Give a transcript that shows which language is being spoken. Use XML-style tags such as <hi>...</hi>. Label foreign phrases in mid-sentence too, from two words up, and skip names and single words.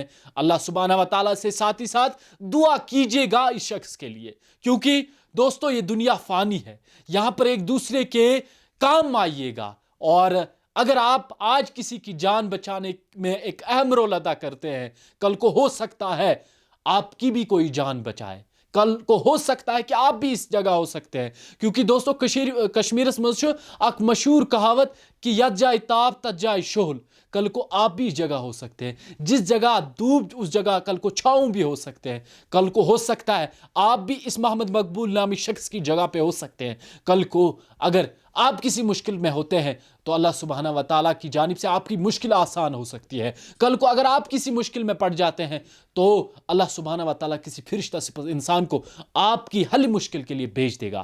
<ur>اللہ</ur> <ar>سبحانہ و تعالیٰ</ar> <ur>سے ساتھ ہی ساتھ دعا کیجیے گا اس شخص کے لیے، کیونکہ دوستو یہ دنیا فانی ہے، یہاں پر ایک دوسرے کے کام آئیے گا، اور اگر آپ آج کسی کی جان بچانے میں ایک اہم رول ادا کرتے ہیں، کل کو ہو سکتا ہے آپ کی بھی کوئی جان بچائے، کل کو ہو سکتا ہے کہ آپ بھی اس جگہ ہو سکتے ہیں، کیونکہ دوستو</ur> <ks>کشمیرس مز اک مشہور کہاوت کہ یت جائے تاپ تت جائے شہل،</ks> <ur>کل کو آپ بھی اس جگہ ہو سکتے ہیں، جس جگہ دھوپ اس جگہ کل کو چھاؤں بھی ہو سکتے ہیں، کل کو ہو سکتا ہے آپ بھی اس محمد مقبول نامی شخص کی جگہ پہ ہو سکتے ہیں، کل کو اگر آپ کسی مشکل میں ہوتے ہیں تو اللہ</ur> <ar>سبحانہ و تعالیٰ</ar> <ur>کی جانب سے آپ کی مشکل آسان ہو سکتی ہے، کل کو اگر آپ کسی مشکل میں پڑ جاتے ہیں تو اللہ</ur> <ar>سبحانہ و تعالیٰ</ar> <ur>کسی فرشتہ سے انسان کو آپ کی حل مشکل کے لیے بھیج دے گا۔</ur>